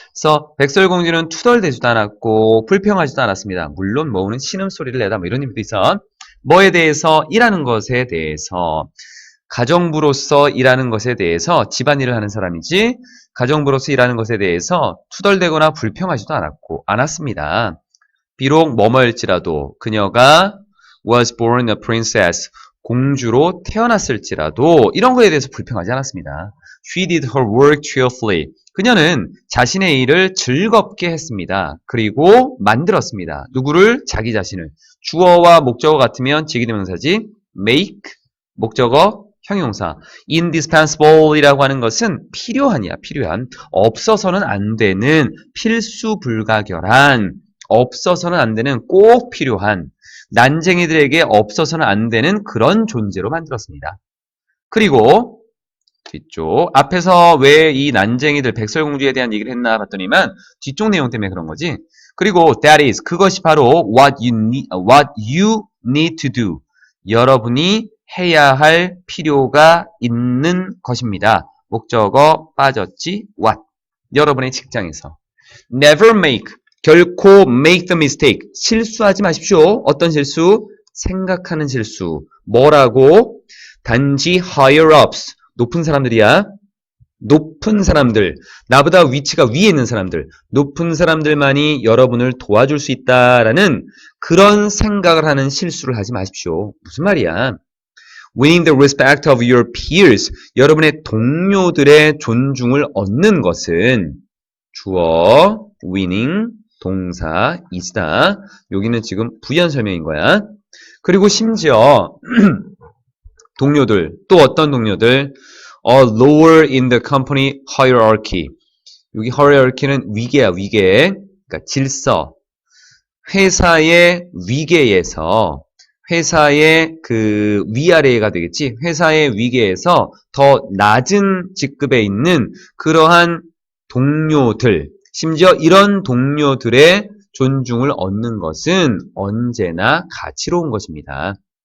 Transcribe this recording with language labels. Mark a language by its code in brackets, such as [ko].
[ko] 그래서 백설공주는 투덜대지도 않았고 불평하지도 않았습니다. 물론 moan은 신음소리를 내다 뭐 이런 의미도 있어. 뭐에 대해서? 일하는 것에 대해서. 가정부로서 일하는 것에 대해서 집안일을 하는 사람이지 가정부로서 일하는 것에 대해서 투덜대거나 불평하지도 않았습니다. 비록 뭐뭐일지라도 그녀가 [en] was born a princess. [ko] 공주로 태어났을지라도 이런 거에 대해서 불평하지 않았습니다. [en] She did her work cheerfully. [ko] 그녀는 자신의 일을 즐겁게 했습니다. 그리고 만들었습니다. 누구를? 자기 자신을. 주어와 목적어 같으면 직위대명사지. make, 목적어, 형용사. indispensable이라고 하는 것은 필요한이야. 필요한. 없어서는 안 되는, 필수 불가결한, 없어서는 안 되는, 꼭 필요한. 난쟁이들에게 없어서는 안 되는 그런 존재로 만들었습니다. 그리고 뒤쪽. 앞에서 왜 이 난쟁이들 백설공주에 대한 얘기를 했나 봤더니만 뒤쪽 내용 때문에 그런 거지. 그리고 [en] that is [ko] 그것이 바로 [en] what you need to do. [ko] 여러분이 해야 할 필요가 있는 것입니다. 목적어 빠졌지? what. 여러분의 직장에서. [en] never make. [ko] 결코 [en] make the mistake. [ko] 실수하지 마십시오. 어떤 실수? 생각하는 실수. 뭐라고? 단지 [en] higher ups. [ko] 높은 사람들이야. 높은 사람들, 나보다 위치가 위에 있는 사람들, 높은 사람들만이 여러분을 도와줄 수 있다라는 그런 생각을 하는 실수를 하지 마십시오. 무슨 말이야? [en] Winning the respect of your peers, [ko] 여러분의 동료들의 존중을 얻는 것은 주어, winning, 동사, is다. 여기는 지금 부연 설명인 거야. 그리고 심지어 동료들, 또 어떤 동료들? [en] lower in the company hierarchy. [ko] 여기 hierarchy는 위계야, 위계. 그러니까 질서. 회사의 위계에서, 회사의 그 위아래가 되겠지. 회사의 위계에서 더 낮은 직급에 있는 그러한 동료들, 심지어 이런 동료들의 존중을 얻는 것은 언제나 가치로운 것입니다.